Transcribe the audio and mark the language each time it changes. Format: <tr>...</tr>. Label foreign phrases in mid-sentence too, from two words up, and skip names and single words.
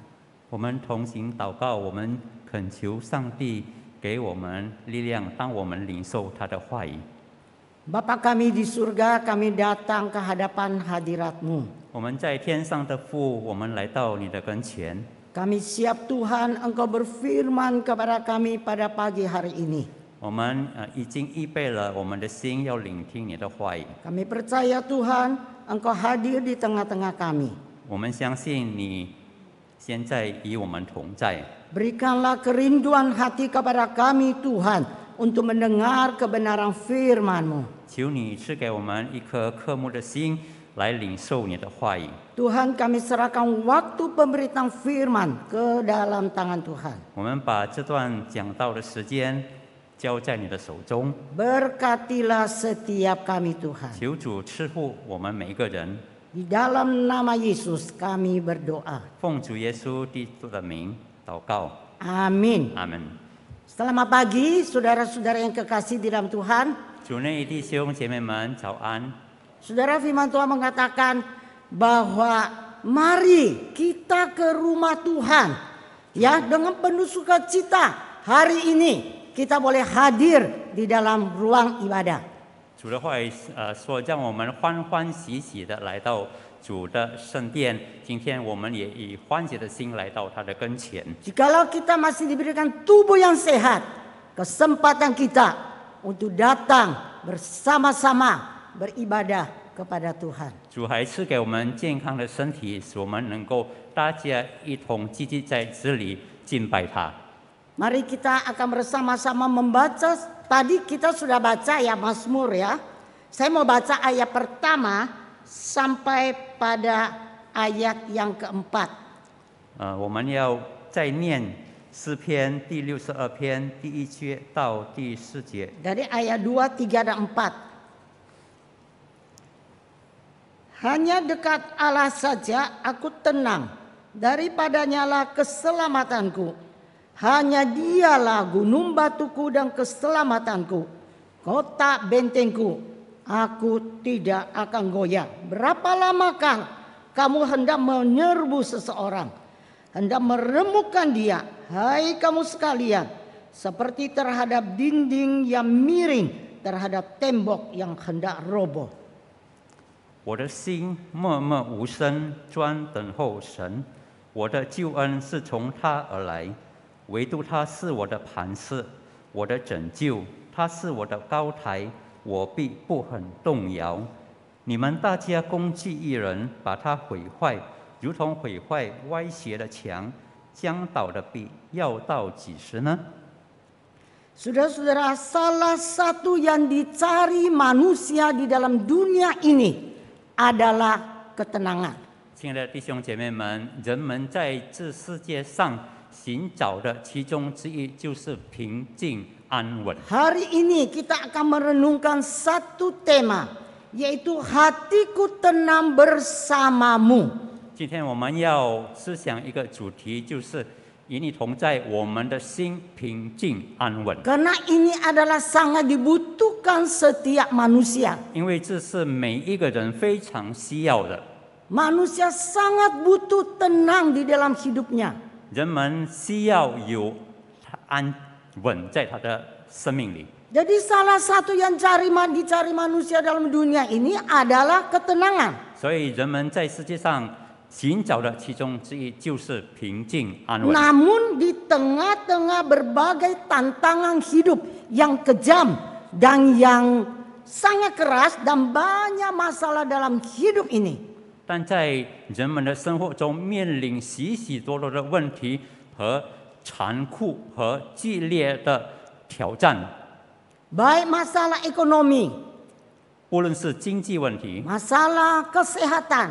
<zh>我们同行祷告，我们恳求上帝给我们力量，当我们领受他的话语。</zh> <id>Bapa kami di surga, kami datang ke hadapan hadirat-Mu.</id> <zh>我们在天上的父，我们来到你的跟前。</zh> <id>Kami siap Tuhan Engkau berfirman kepada kami pada pagi hari ini.</id> <zh>我们已经预备了我们的心，要聆听你的话语。</zh> <id>Kami percaya Tuhan Engkau hadir di tengah-tengah kami.</id> <zh>我们相信你现在与我们同在。</zh> <id>Berikanlah kerinduan hati kepada kami Tuhan untuk mendengar kebenaran firman-Mu.</id> <zh>求你赐给我们一颗渴慕的心，来领受你的话语。</zh> <id>Tuhan kami serahkan waktu pemberitaan firman ke dalam tangan Tuhan.</id> <zh>我们把这段讲道的时间交在你的手中，</zh> <id>Berkatilah setiap kami Tuhan.</id> <zh>求主赐福我们每一个人。</zh> <id>Di dalam nama Yesus kami berdoa.</id> <zh>奉主耶稣基督的名祷告，</zh> <id>Amin.</id> <zh>阿门。</zh> <id>Selamat pagi saudara-saudara yang kekasih di dalam Tuhan.</id> <zh>主内弟兄姐妹们早安。</zh> <id>Saudara, firman Tuhan mengatakan bahwa mari kita ke rumah Tuhan. Ya, dengan penuh sukacita hari ini kita boleh hadir di dalam ruang ibadah.</id> <zh>主的话语说，让我们欢欢喜喜的来到主的圣殿。今天我们也以欢喜的心来到他的跟前。</zh> <id>Jikalau kita masih diberikan tubuh yang sehat, kesempatan kita untuk datang bersama-sama beribadah kepada Tuhan.</id> <zh>主还赐给我们健康的身体，使我们能够大家一同聚集在这里敬拜他。</zh> <id>Mari kita akan bersama-sama membaca. Tadi kita sudah baca ya Mazmur ya. Saya mau baca ayat pertama sampai pada ayat yang keempat.</id> <zh>我们要再念诗篇第62篇第1节到第4节。</zh> <id>Dari ayat 2, 3, dan 4. Hanya dekat Allah saja aku tenang, daripadanya lah keselamatanku. Hanya dialah gunung batuku dan keselamatanku, kota bentengku, aku tidak akan goyah. Berapa lamakah kamu hendak menyerbu seseorang, hendak meremukkan dia, hai kamu sekalian, seperti terhadap dinding yang miring, terhadap tembok yang hendak roboh.</id> <zh>我的心默默无声，专等候神。我的救恩是从他而来，唯独他是我的磐石，我的拯救，他是我的高台，我必不很动摇。你们大家攻击一人，把他毁坏，如同毁坏歪斜的墙，将倒的壁，要到几时呢？</zh> <id>Saudara-saudara, salah satu yang dicari manusia di dalam dunia ini adalah ketenangan.</id> <zh>亲爱的弟兄姐妹们，人们在这世界上寻找的其中之一就是平静安稳。</zh> <id>Hari ini kita akan merenungkan satu tema, yaitu hatiku tenang bersamamu.</id> <zh>今天我们要思想一个主题，就是与你同在，我们的心平静安稳。</zh> <id>Karena ini adalah sangat dibutuhkan setiap manusia.</id> <zh>因为这是每一个人非常需要的。</zh> <id>Manusia sangat butuh tenang di dalam hidupnya.</id> <zh>人们需要有安稳在他的生命里。</zh> <id>Jadi salah satu yang dicari manusia dalam dunia ini adalah ketenangan.</id> <zh>所以人们在世界上寻找的其中之一就是平静安稳。</zh> <id>Namun di tengah-tengah berbagai tantangan hidup yang kejam dan yang sangat keras dan banyak masalah dalam hidup ini,</id> <zh>但在人们的生活中面临许许多多的问题和残酷和激烈的挑战，</zh> <id>baik masalah ekonomi,</id> <zh>不论是经济问题、</zh> <id>masalah kesehatan,</id>